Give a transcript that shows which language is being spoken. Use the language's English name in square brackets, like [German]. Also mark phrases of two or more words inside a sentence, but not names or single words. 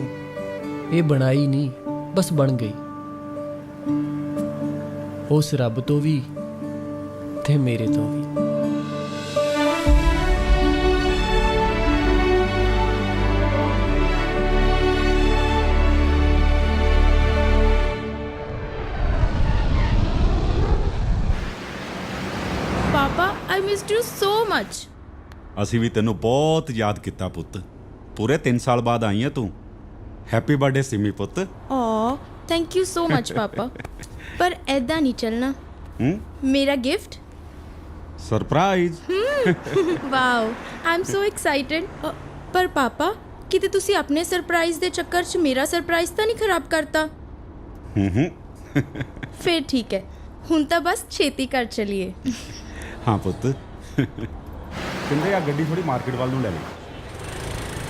[Punjabi] ਇਹ ਬਣਾਈ ਨਹੀਂ ਬਸ ਬਣ ਗਈ ਉਸ ਰੱਬ ਤੋਂ ਵੀ ਤੇ ਮੇਰੇ ਤੋਂ ਵੀ [English] ਪਾਪਾ I missed you so much. [Punjabi] ਅਸੀਂ ਵੀ ਤੈਨੂੰ ਬਹੁਤ ਯਾਦ ਕੀਤਾ ਪੁੱਤ ਪੂਰੇ 3 ਸਾਲ ਬਾਅਦ ਆਈ ਹੈ ਤੂੰ [English] happy birthday [Punjabi] ਸਿਮੀ ਪੁੱਤ [English] Aw, thank you so much, [Punjabi] ਪਾਪਾ ਪਰ ਐਦਾਂ ਨਹੀਂ ਚੱਲਣਾ ਮੇਰਾ ਗਿਫਟ ਸਰਪ੍ਰਾਈਜ਼ [English] ਵਾਓ I'm so excited. [Punjabi] ਪਰ ਪਾਪਾ ਕਿਤੇ ਤੁਸੀਂ ਆਪਣੇ ਸਰਪ੍ਰਾਈਜ਼ ਦੇ ਚੱਕਰ 'ਚ ਮੇਰਾ ਸਰਪ੍ਰਾਈਜ਼ ਤਾਂ ਨਹੀਂ ਖਰਾਬ ਕਰਤਾ ਫਿਰ ਠੀਕ ਹੈ ਹੁਣ ਤਾਂ ਬਸ ਛੇਤੀ ਕਰ ਚਲੀਏ ਹਾਂ ਪੁੱਤ ਕਹਿੰਦੇ ਆ ਗੱਡੀ ਥੋੜੀ ਮਾਰਕੀਟ ਵੱਲ ਨੂੰ ਲੈ ਲਈ